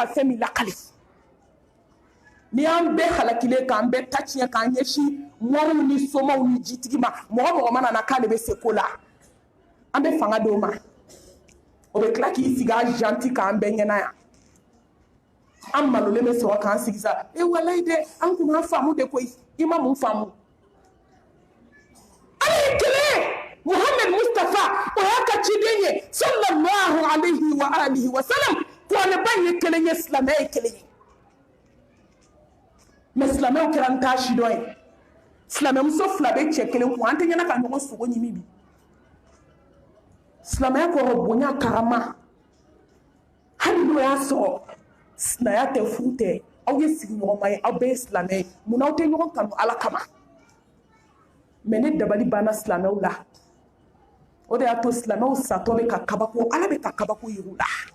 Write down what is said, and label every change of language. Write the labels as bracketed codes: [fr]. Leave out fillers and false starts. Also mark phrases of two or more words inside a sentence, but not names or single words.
[bm] fɛn min lakali ni an bɛɛ halakilen k'an bɛɛ ta tiɲɛ k'an ɲɛsin mɔriw ni somaw ni jitigi ma mɔgɔ mana na k'ale bɛ se ko la an bɛ fanga d'o ma o bɛ tila k'i sigi a janti k'an bɛɛ ɲɛna yan an malolen bɛ sɔrɔ k'an sigi sa walayi dɛ an kun b'an faamu de koyi i ma mun faamu ala ye kelen muhammed mustafa o y'a ka ciden ye [ar] صلى الله عليه وآله وسلم [bm] kuranɛba ye kelen ye silamɛ ye kelen ye mɛ silamɛw kɛra n t'a si dɔn ye silamɛmuso fila bɛ cɛ kelen kun an tɛ ɲɛna ka ɲɔgɔn sogo ɲimi bi silamɛya kɔrɔ bonya karama hali n'o y'a sɔrɔ sinaya tɛ furu tɛ aw ye sigiɲɔgɔnma ye aw bɛɛ ye silamɛ ye mun aw tɛ ɲɔgɔn kanu ala kama mɛ ne dabali banna silamɛw la o de y'a to silamɛw satɔ bɛ ka kabako ala bɛ ka kabako yir'u la